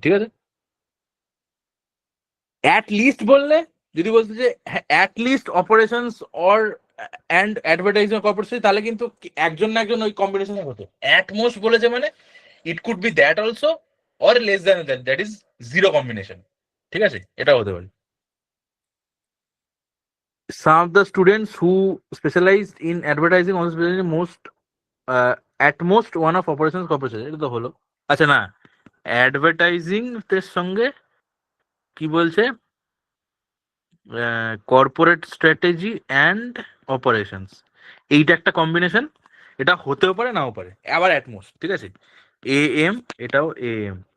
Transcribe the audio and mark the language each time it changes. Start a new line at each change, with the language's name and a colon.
Bangla: ঠিক আছে, at least বললে যদি বলতে যে at least operations or and advertising corporate strategy, তাহলে কিন্তু একজন না একজন ওই কম্বিনেশনে হতো।
English: at most
Bangla: বলেছে মানে
English: It could be that also or less than that, that is zero combination.
Bangla: ঠিক আছে, এটা হতে পারে।
English: Some of the students who specialized in advertising also specialized in most at most one of operations corporation,
Bangla: এটা তো হলো। আচ্ছা না, অ্যাডভার্টাইজিং এর সঙ্গে কি বলছে, কর্পোরেট স্ট্র্যাটেজি অ্যান্ড অপারেশনস, এইটা একটা কম্বিনেশন। এটা হতেও পারে নাও পারে, আবার অ্যাটমোস্ট। ঠিক আছে, AM, এটাও AM।